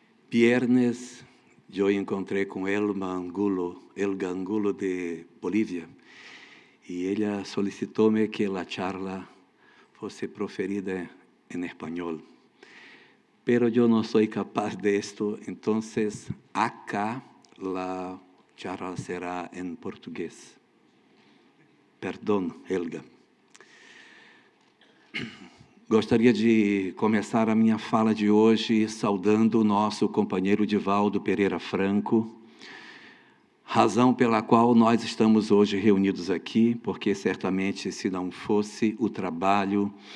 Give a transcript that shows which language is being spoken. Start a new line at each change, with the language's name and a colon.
Portuguese: Viernes eu encontrei com Elga Angulo de Bolívia, e ela solicitou-me que a charla fosse proferida em espanhol.
Spanish: Pero yo no soy capaz de esto, entonces acá la charla será en portugués.
Portuguese: Perdão, Helga. Gostaria de começar a minha fala de hoje saudando o nosso companheiro Divaldo Pereira Franco, razão pela qual nós estamos hoje reunidos aqui, porque certamente se não fosse o trabalho